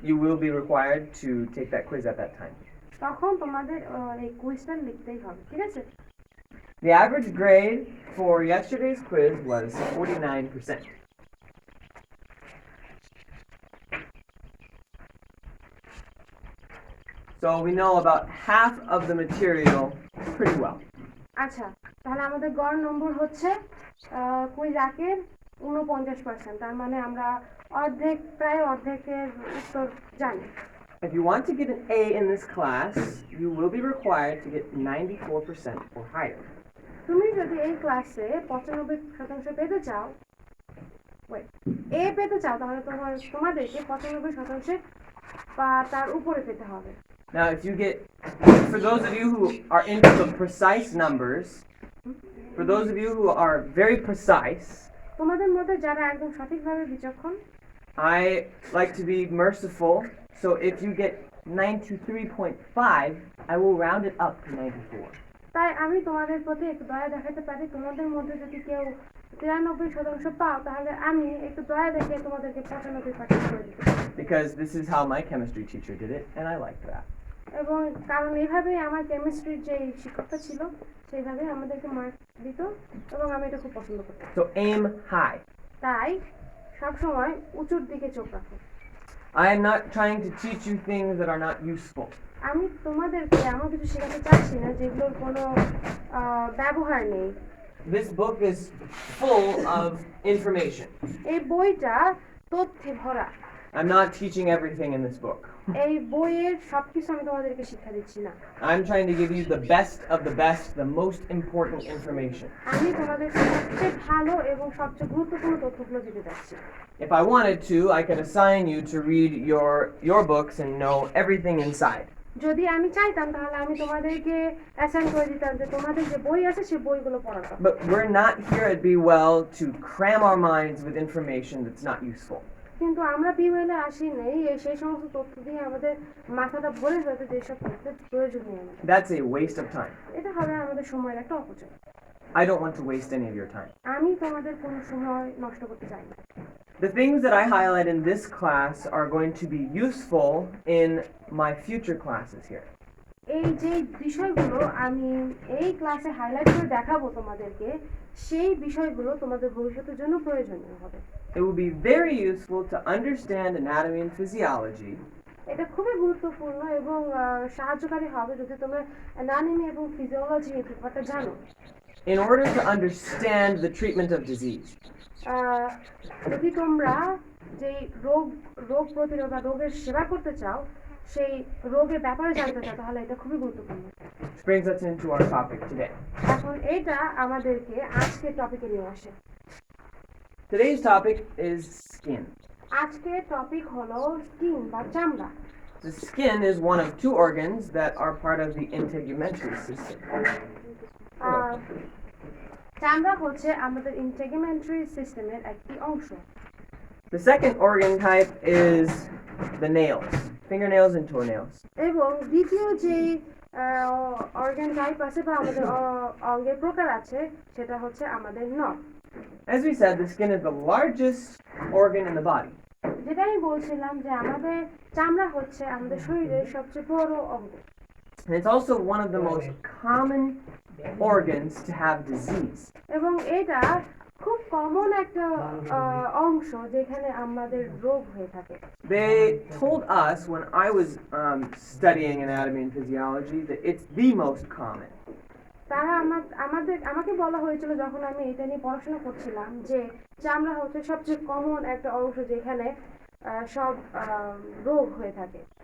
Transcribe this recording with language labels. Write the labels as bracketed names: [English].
[English] You will be required to take that quiz at that time. [Bangla] তখন তোমাদের এই কুইজটা লিখতেই হবে ঠিক আছে [English] The average grade for yesterday's quiz was 49%. So we know about half of the material pretty well. [Bangla] আচ্ছা তাহলে আমাদের গড় নম্বর হচ্ছে কুইজ একের 49% তার মানে আমরা অর্ধেক প্রায় অর্ধেকের উত্তর জানি [English] If you want to get an A in this class, you will be required to get 94% or higher. [Bangla] তুমি যদি এই ক্লাসে 95% পেতে চাও এ পেতে চাও তাহলে তোমাদেরকে 95% বা তার উপরে পেতে হবে [English] Now, if you get, for those of you who are into the precise numbers, for those of you who are very precise, [Bangla] তোমাদের মধ্যে যারা একদম সঠিকভাবে বিচক্ষণ [English] I like to be merciful, so if you get 93.5, I will round it up to 94. [Bangla] তাই আমি তোমাদের প্রতি একটু দয়া দেখাতে পারি তোমাদের মধ্যে যদি কেউ 93% পাও তাহলে আমি একটু দয়া দেখে তোমাদেরকে 95% করে দিতে পারি [English] Because this is how my chemistry teacher did it, and I liked that. [Bangla] এবং কারণ এইভাবেই আমার কেমিস্ট্রির যে শিক্ষকটা ছিল সেইভাবেই আমাদেরকে মার্ক দিত এবং আমি এটা খুব পছন্দ করতাম [English] So aim high. [Bangla] তাই সবসময় উঁচুর দিকে চোখ রাখো [English] I am not trying to teach you things that are not useful. [Bangla] আমি তোমাদেরকে এমন কিছু শেখাতে চাচ্ছি না যেগুলোর কোনো ব্যবহার নেই [English] This book is full of information. [Bangla] এই বইটা তথ্যে ভরা [English] I'm not teaching everything in this book. [Bangla] এই বইয়ের সবকিছু আমি তোমাদেরকে শিক্ষা দিচ্ছি না। [English] I'm trying to give you the best of the best, the most important information. [Bangla] আমি তোমাদেরকে সবচেয়ে ভালো এবং সবচেয়ে গুরুত্বপূর্ণ তথ্যগুলো দিতে যাচ্ছি। [English] If I wanted to, I could assign you to read your books and know everything inside. [Bangla] যদি আমি চাইতাম তাহলে আমি তোমাদেরকে অ্যাসাইন করে দিতাম যে তোমাদের যে বই আছে সেই বইগুলো পড়াতাম। [English] But we're not here at Be Well to cram our minds with information that's not useful. [Bangla] কিন্তু আমরা বিওয়েলে আসি নেই সেই সমস্ত তথ্য দিয়ে আমাদের মাথাটা ভরে ফেলতে যেসব তথ্যের প্রয়োজন নেই আমাদের। [English] That's a waste of time. [Bangla] এটা হবে আমাদের সময়ের একটা অপচয়। [English] I don't want to waste any of your time. [Bangla] আমি তোমাদের কোনো সময় নষ্ট করতে চাই না। [English] The things that I highlight in this class are going to be useful in my future classes here. [Bangla] এই যে বিষয়গুলো আমি এই ক্লাসে হাইলাইট করে দেখাবো তোমাদেরকে, সেই বিষয়গুলো তোমাদের ভবিষ্যতের জন্য প্রয়োজনীয় হবে। [English] It will be very useful to understand anatomy and physiology. [Bangla] এটা খুবই গুরুত্বপূর্ণ এবং সাহায্যকারী হবে যদি তোমরা অ্যানাটমি এবং ফিজিওলজি এই ব্যাপারটা জানো। [English] In order to understand the treatment of disease. [Bangla] যদি তোমরা যে রোগ প্রতিরোধ বা রোগের সেবা করতে চাও, সেই রোগের ব্যাপারে জানতে চাও, তাহলে এটা খুবই গুরুত্বপূর্ণ। [English] Which brings us into our topic today. [Bangla] এখন এটা আমাদেরকে আজকের টপিকে নিয়ে আসে। [English] Today's topic is skin. [Bangla] আজকের টপিক হলো স্কিন বা চামড়া। [English] The skin is one of two organs that are part of the integumentary system. [Bangla] চামড়া হচ্ছে আমাদের ইন্টিগুমেন্টারি সিস্টেমের একটি অংশ। [English] The second organ type is the nails, fingernails and toenails. [Bangla] এবং দ্বিতীয় যে অর্গান টাইপ আছে বা আমাদের অঙ্গের প্রকার আছে সেটা হচ্ছে আমাদের নখ। [English] As we said, the skin is the largest organ in the body. [Bangla] যেটা আমি বলছিলাম যে আমাদের চামড়া হচ্ছে আমাদের শরীরের সবচেয়ে বড় অঙ্গ। [English] And it's also one of the most common organs to have disease. [Bangla] এবং এটা খুব কমন একটা অংশ যেখানে আমাদের রোগ হয়ে থাকে। [English] They told us when I was studying anatomy and physiology that it's the most common. [Bangla] তারা আমাকে বলা হয়েছিল যখন আমি এটা নিয়ে পড়াশোনা করছিলাম যে চামড়া হচ্ছে সবচেয়ে কমন একটা অংশ যেখানে সব রোগ হয়ে থাকে।